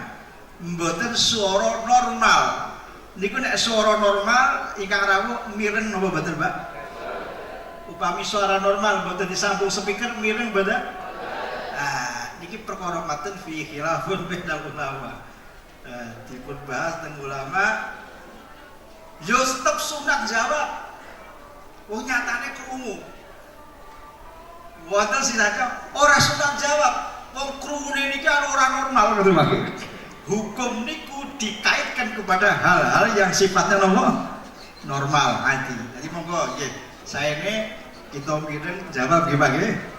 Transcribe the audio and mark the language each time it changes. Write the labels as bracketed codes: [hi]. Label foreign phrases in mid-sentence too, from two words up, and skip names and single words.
[jv] Mboten swara normal. Niku nek swara normal ingkang rawuh mireng napa mboten, Pak? Upami suara normal mboten disambung speaker mireng mboten? Niki perkara maten [ar] في خلاف بين العلماء. [jv] Dipun bahas dengan ulama, yo tetep sunat jawab. Wong nyatane krungu. Wonten sinaka ora sunat jawab. Wong krungune niki ora normal ngoten mangke. [id] Hukum niku dikaitkan kepada hal-hal yang sifatnya normal nanti. Jadi monggo nggih. Saya ini kita [jv] mireng jawab nggih Pak nggih.